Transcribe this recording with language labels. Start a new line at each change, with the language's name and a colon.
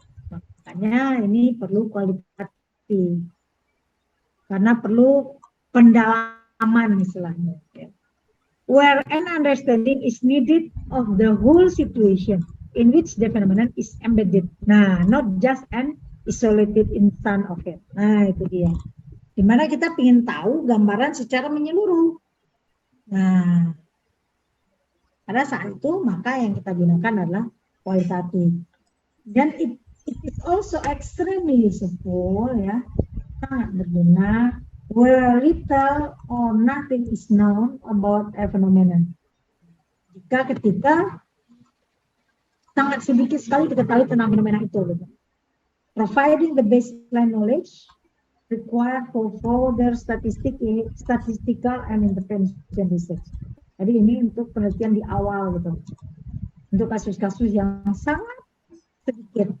Indonesian: Makanya ini perlu kualitatif. Karena perlu pendalaman istilahnya.
English: Where an understanding is needed of the whole situation in which the phenomenon is embedded. Nah, not just an isolated instant of it.
Indonesian: Nah, itu dia. Dimana kita ingin tahu gambaran secara menyeluruh. Nah, pada saat itu maka yang kita gunakan adalah kualitatif.
English: Dan it is also extremely useful
Indonesian: ya, sangat berguna
English: where little or nothing is known about a phenomenon.
Indonesian: Ketika sangat sedikit sekali kita tahu tentang fenomena itu. Gitu.
English: Providing the baseline knowledge required for further statistical and intervention research.
Indonesian: Jadi ini untuk penelitian di awal gitu. Untuk kasus-kasus yang sangat sedikit.